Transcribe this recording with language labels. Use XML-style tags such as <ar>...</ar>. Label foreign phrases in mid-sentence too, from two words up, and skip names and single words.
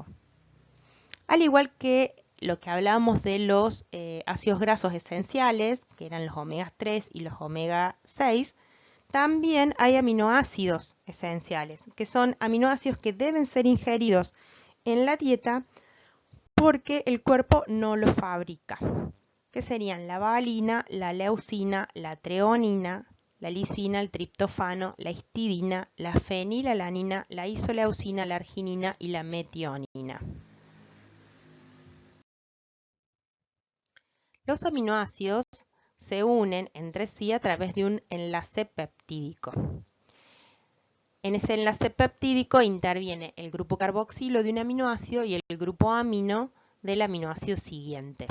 <es>Al igual que lo que hablábamos de los ácidos grasos esenciales, que eran los omega 3 y los omega 6, también hay aminoácidos esenciales, que son aminoácidos que deben ser ingeridos en la dieta porque el cuerpo no los fabrica, que serían la valina, la leucina, la treonina, la lisina, el triptofano, la histidina, la fenilalanina, la isoleucina, la arginina y la metionina. Los aminoácidos se unen entre sí a través de un enlace peptídico. En ese enlace peptídico interviene el grupo carboxilo de un aminoácido y el grupo amino del aminoácido siguiente.</es>